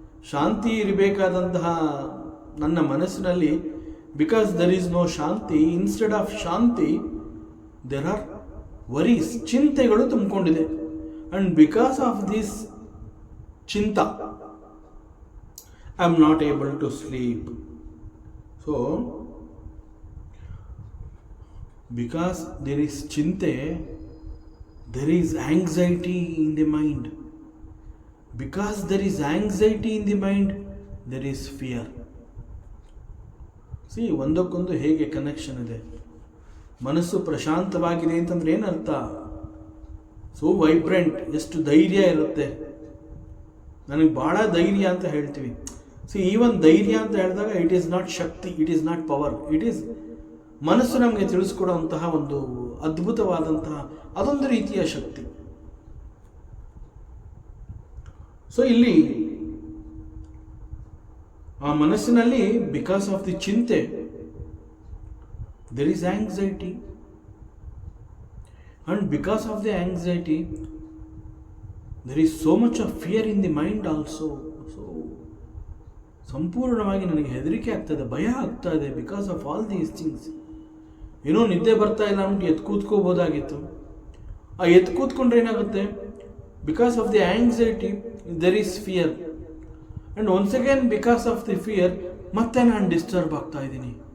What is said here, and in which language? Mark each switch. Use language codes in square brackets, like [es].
[kn] ಶಾಂತಿ ಇರಬೇಕಾದಂತಹ ನನ್ನ ಮನಸ್ಸಿನಲ್ಲಿ [en] Because there is no shanti, instead of shanti there are worries. [kn] ಚಿಂತೆಗಳು ತುಂಬಿಕೊಂಡಿದೆ. [en] And because of this chinta I am not able to sleep. So because there is chinte, there is anxiety in the mind. Because there is anxiety in the mind, there is fear. [kn] See, ಒಂದಕ್ಕೊಂದು ಹೇಗೆ connection ಇದೆ. ಮನಸ್ಸು ಪ್ರಶಾಂತವಾಗಿದೆ ಅಂತಂದ್ರೆ ಏನರ್ಥ? So vibrant, ಎಷ್ಟು ಧೈರ್ಯ ಇರುತ್ತೆ. ನನಗೆ ಭಾಳ ಧೈರ್ಯ ಅಂತ ಹೇಳ್ತೀವಿ. ಈವನ್ ಧೈರ್ಯ ಅಂತ ಹೇಳಿದಾಗ [en] it is not shakti, it is [kn] not power, it is ಮನಸ್ಸು ನಮಗೆ ತಿಳಿಸ್ಕೊಡುವಂತಹ ಒಂದು ಅದ್ಭುತವಾದಂತಹ ಅದೊಂದು ರೀತಿಯ ಶಕ್ತಿ. ಸೊ ಇಲ್ಲಿ ಆ ಮನಸ್ಸಿನಲ್ಲಿ [en] Because of the chinte there is anxiety, and because of the anxiety there is so much of fear in the mind also. [kn] So ಸಂಪೂರ್ಣವಾಗಿ ನನಗೆ ಹೆದರಿಕೆ ಆಗ್ತದೆ, ಭಯ ಆಗ್ತಾ ಇದೆ [en] Because of all these things. [kn] ಏನೋ ನಿದ್ದೆ ಬರ್ತಾ ಇಲ್ಲ ಅಂದ್ಬಿಟ್ಟು ಎದ್ದು ಕೂತ್ಕೋಬೋದಾಗಿತ್ತು. ಆ ಎದ್ದು ಕೂತ್ಕೊಂಡ್ರೆ ಏನಾಗುತ್ತೆ? [en] because of the anxiety there is fear, and once again because of the fear [kn] ಮತ್ತೆ ನಾನು ಡಿಸ್ಟರ್ಬ್ ಆಗ್ತಾ ಇದ್ದೀನಿ.